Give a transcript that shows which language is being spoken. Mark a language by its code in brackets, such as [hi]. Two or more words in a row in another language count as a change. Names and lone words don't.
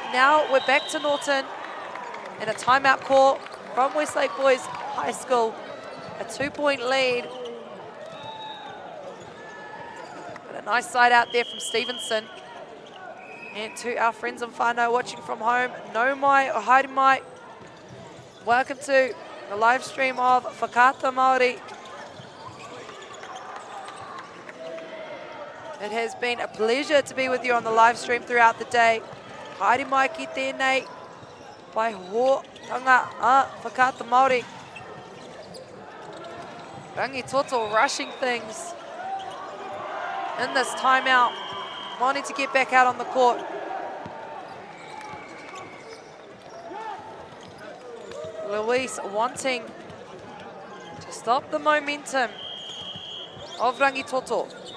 [en] Now we're back to Norton and a timeout call from Westlake Boys High School. A 2-point lead. But a nice side out there from Stevenson. And to our friends and whānau watching from home, [mi] no mai o haere mai. [en] Welcome to the live stream of Whakaata Māori. It has been a pleasure to be with you on the live stream throughout the day. [mi] Haere mai ki tēnei, pai hōtanga a Whakaata Māori. [en] Rangitoto rushing things in this timeout, wanting to get back out on the court. Luis wanting to stop the momentum of Rangitoto.